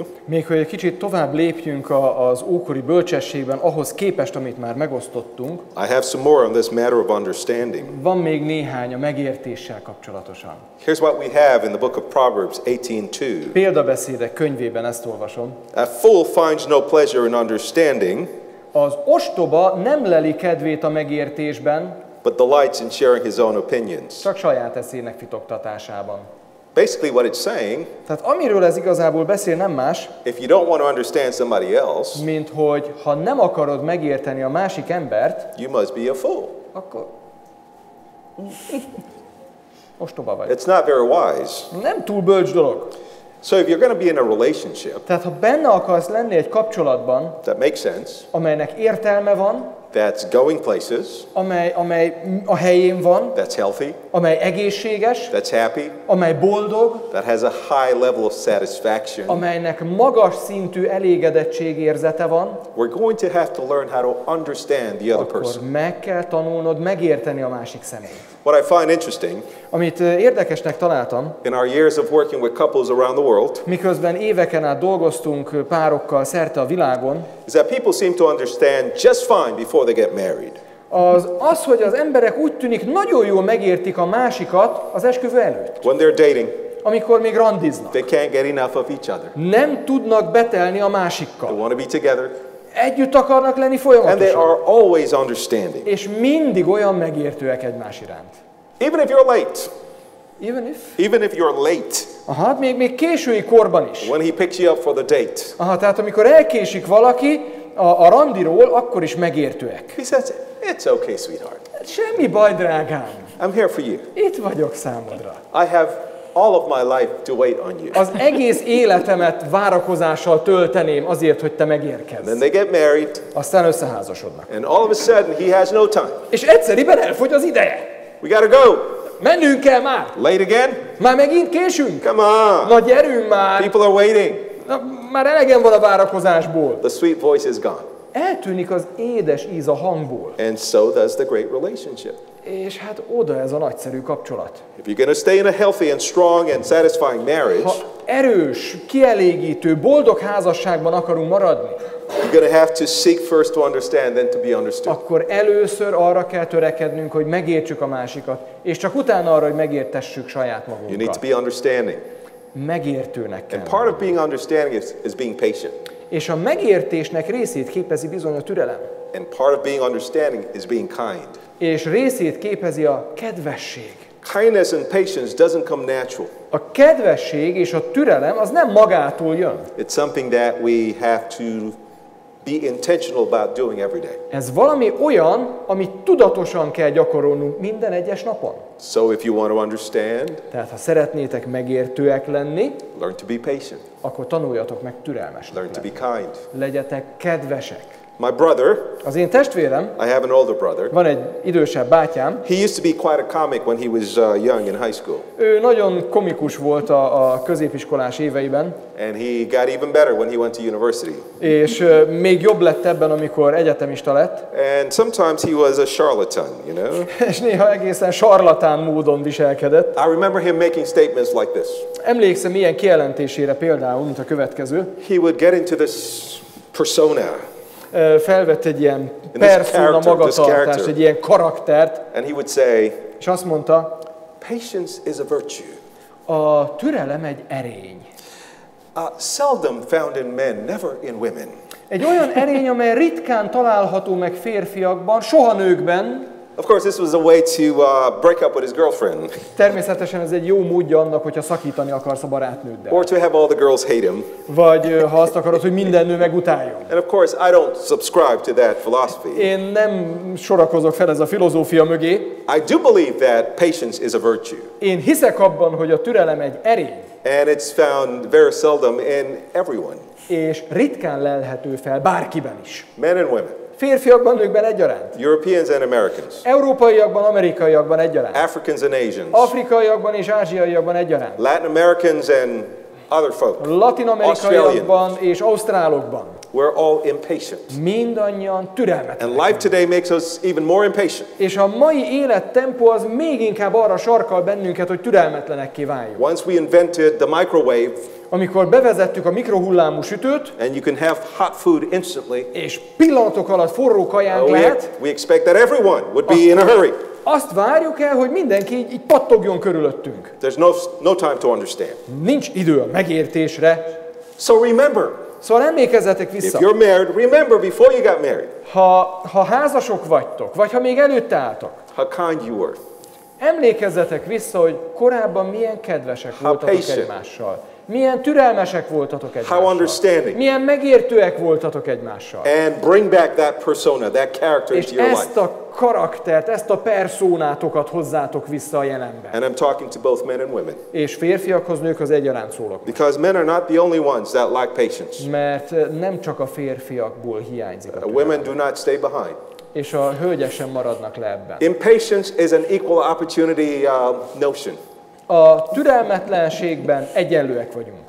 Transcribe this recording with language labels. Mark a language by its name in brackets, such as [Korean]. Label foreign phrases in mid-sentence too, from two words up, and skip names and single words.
[Hungarian] Még hogy egy kicsit tovább lépjünk az ókori bölcsességben, ahhoz képest, amit már megosztottunk, [English] I have some more on this matter of understanding. [Hungarian] van még néhány a megértéssel kapcsolatosan. [English] Here's what we have in the book of Proverbs 18:2. [Hungarian] Példabeszédek könyvében ezt olvasom. [English] A fool finds no pleasure in understanding, [Hungarian] Az ostoba nem leli kedvét a megértésben, [English] but delights in sharing his own opinions. [Hungarian] csak saját eszének fitoktatásában. [English] Basically what it's saying, [Hungarian] Tehát amiről ez igazából beszél, nem más, [English] if you don't want to understand somebody else, [Hungarian] mint hogy ha nem akarod megérteni a másik embert, [English] you must be a fool. [Hungarian] akkor ostoba vagy. [English] It's not very wise. [Hungarian] Nem túl bölcs dolog. [English] So if you're going to be in a relationship [Hungarian] Tehát ha benne akarsz lenni egy kapcsolatban, [English] that makes sense, [Hungarian] amelynek értelme van, [English] that's going places, [Hungarian] amely a helyén van, [English] that's healthy, [Hungarian] amely egészséges, [English] that's happy, [Hungarian] amely boldog, [English] that has a high level of satisfaction, [Hungarian] amelynek magas szintű elégedettségérzete van, [English] we're going to have to learn how to understand the other [Hungarian] akkor [English] person. [Hungarian] meg kell tanulnod megérteni a másik személyt. [English] What I find interesting [Hungarian] Amit érdekesnek találtam, [English] in our years of working with couples around the world [Hungarian] miközben éveken át dolgoztunk párokkal szerte a világon, [English] is that people seem to understand just fine before they get married. [Hungarian] az, hogy az emberek úgy tűnik nagyon jól megértik a másikat az esküvő előtt, [English] When they're dating, [Hungarian] amikor még randiznak. [English] they can't get enough of each other. [Hungarian] Nem tudnak betelni a [English] They [Hungarian] másikkal. [English] want to be together, [Hungarian] Együtt akarnak lenni [English] and they [Hungarian] folyamatosan. [English] are always understanding. [Hungarian] És mindig olyan megértőek egymás iránt. [English] Even if you're late, Even if? you're late, [Hungarian] Aha, még késői korban is. [English] when he picks you up for the date, [Hungarian] Aha, tehát amikor elkésik valaki a randiról, akkor is megértőek. [English] he says, "It's okay, sweetheart. [Hungarian] Semmi baj, drágám. [English] I'm here for you. [Hungarian] Itt vagyok számodra. [English] I have all of my life to wait on you." [Hungarian] Az egész életemet várakozással tölteném azért, hogy te megérkezz. [English] Then they get married, [Hungarian] Aztán összeházasodnak. [English] and all of a sudden he has no time. [Hungarian] És egyszeriben elfogy az ideje. [English] We gotta go. [Hungarian] Mennünk kell már. [English] Late again? [Hungarian] Már megint késünk. [English] Come on. [Hungarian] Na gyerünk már. [English] People are waiting. [Hungarian] Na, már elegem van a várakozásból. [English] The sweet voice is gone. [Hungarian] Eltűnik az édes íz a hangból. [English] And so does the great relationship. [Hungarian] És hát oda ez a nagyszerű kapcsolat. [English] If you're going to stay in a healthy and strong and satisfying marriage, [Hungarian] Ha erős, kielégítő, boldog házasságban akarunk maradni, [English] you're going to have to seek first to understand, then to be understood. [Hungarian] akkor először arra kell törekednünk, hogy megértsük a másikat, és csak utána arra, hogy megértessük saját [English] You need to [Hungarian] magunkat. [English] be understanding. [Hungarian] Megértőnek kell. [English] And part of being understanding is being patient. [Hungarian] És a megértésnek részét képezi bizony a türelem. [English] And part of being understanding is being kind. [Hungarian] És részét képezi a kedvesség. [English] Kindness and patience doesn't come natural. [Hungarian] A kedvesség és a türelem az nem magától jön. [English] It's something that we have to be intentional about doing every day. [Hungarian] Ez valami olyan, amit tudatosan kell gyakorolnunk minden egyes napon. [English] So if you want to understand, [Hungarian] Tehát ha szeretnétek megértőek lenni, [English] learn to be patient. [Hungarian] akkor tanuljatok meg türelmesnek [English] Learn to be [Hungarian] lenni. [English] kind. [Hungarian] Legyetek kedvesek. [English] My brother, [Hungarian] Az én testvérem, [English] I have an older brother. [Hungarian] van egy idősebb bátyám, [English] He used to be quite a comic when he was young in high school. [Hungarian] ő nagyon komikus volt a középiskolás éveiben, [English] And he got even better when he went to university. [Hungarian] és még jobb lett ebben, amikor egyetemista lett, [English] And sometimes he was a charlatan, you know. [Hungarian] és néha egészen sarlatán módon viselkedett. [English] I remember him making statements like this. [Hungarian] Emlékszem ilyen kijelentésére például, mint a következő. [English] He would get into this persona. [Hungarian] felvett egy ilyen persona magatartást, egy ilyen karaktert, [English] And he would say, [Hungarian] és azt mondta, [English] patience is a virtue. [Hungarian] a türelem egy erény. [English] Seldom found in men, never in women. [Hungarian] Egy olyan erény, amely ritkán található meg férfiakban, soha nőkben. [English] Of course, this was a way to break up with his girlfriend. [Hungarian] Természetesen ez egy jó módja annak, hogyha szakítani akarsz a barátnőddel. [English] Or to have all the girls hate him. [Hungarian] Vagy ha azt akarod, hogy minden nő megutáljon. [English] And of course, I don't subscribe to that philosophy. [Hungarian] Én nem sorakozok fel ez a filozófia mögé. [English] I do believe that patience is a virtue. [Hungarian] Én hiszek abban, hogy a türelem egy erény. [English] And it's found very seldom in everyone. [Hungarian] És ritkán lelhető fel bárkiben is. [English] Men and women. [Hungarian] Férfiakban, nőkben egyaránt. [English] Europeans and Americans. [Hungarian] Európaiakban, amerikaiakban egyaránt. [English] Africans and Asians. [Hungarian] Afrikaiakban és ázsiaiakban egyaránt. [English] Latin Americans and other folk. [Hungarian] Latin-amerikaiakban és ausztrálokban. [English] We're all impatient. [Hungarian] Mindannyian türelmetlenek. [English] And life today makes us even more impatient. [Hungarian] És a mai élettempó az még inkább arra sarkal bennünket, hogy türelmetlenekké váljunk. [English] Once we invented the microwave, [Hungarian] amikor bevezettük a mikrohullámú sütőt, [English] and you can have hot food instantly, [Hungarian] és pillanatok alatt forró kajánk lehet, [English] we expect that everyone would be in a hurry. [Hungarian] Azt várjuk el, hogy mindenki így pattogjon körülöttünk. [English] There's no time to understand. [Hungarian] Nincs idő a megértésre. [English] So remember, [Hungarian] Szóval emlékezzetek vissza. [English] if you're married, remember before you got married, [Hungarian] Ha házasok vagytok, vagy ha még előtte álltok, [English] how kind you were, [Hungarian] emlékezzetek vissza, hogy korábban milyen kedvesek voltatok [English] patient. [Hungarian] egymással. Milyen türelmesek voltatok [English] how [Hungarian] egymással. [English] understanding, [Hungarian] Milyen megértőek voltatok egymással. [English] and bring back that persona, that character [Hungarian] És [English] into your [Hungarian] ezt [English] life. [Hungarian] a karaktert, ezt a personátokat hozzátok vissza a jelenbe. [English] And I'm talking to both men and women, [Hungarian] És férfiakhoz, nőkhöz egyaránt szólok. [English] because men are not the only ones that lack patience. [Hungarian] Mert nem csak a férfiakból hiányzik a [English] Women [Hungarian] türelem. [English] do not stay behind. [Hungarian] És a hölgyek sem maradnak le ebben. [English] Impatience is an equal opportunity notion. [Hungarian] A türelmetlenségben egyenlőek vagyunk.